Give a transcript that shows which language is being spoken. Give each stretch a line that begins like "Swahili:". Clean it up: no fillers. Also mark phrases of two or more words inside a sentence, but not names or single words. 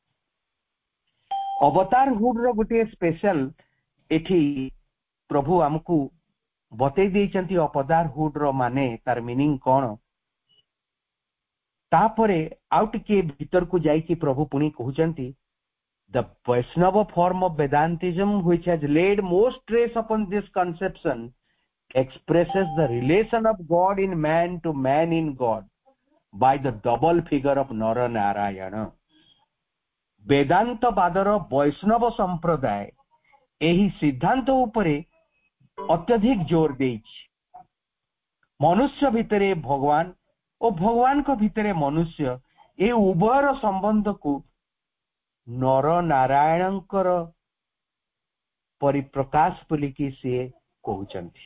Odia: ଅବତାର ହୁଡ ର ଗୋଟିଏ ସ୍ପେଶାଲ ଏଠି ପ୍ରଭୁ ଆମକୁ ବତେଇ ଦେଇଛନ୍ତି ଅବତାର ହୁଡ ର ମାନେ, ତାର ମିନିଂ କଣ। ତାପରେ ଆଉ ଟିକେ ଭିତରକୁ ଯାଇକି ପ୍ରଭୁ ପୁଣି କହୁଛନ୍ତି,
English: the Vaishnava form of Vedantism which has laid most stress upon this conception expresses the relation of God in man to man in God by the double figure of Nara Narayana।
Odia: ବେଦାନ୍ତ ବାଦର ବୈଷ୍ଣବ ସମ୍ପ୍ରଦାୟ ଏହି ସିଦ୍ଧାନ୍ତ ଉପରେ ଅତ୍ୟଧିକ ଜୋର ଦେଇଛି। ମନୁଷ୍ୟ ଭିତରେ ଭଗବାନ ଓ ଭଗବାନଙ୍କ ଭିତରେ ମନୁଷ୍ୟ, ଏ ଉଭୟର ସମ୍ବନ୍ଧକୁ ନର ନାରାୟଣଙ୍କର ପରିପ୍ରକାଶ ବୋଲିକି ସିଏ କହୁଛନ୍ତି।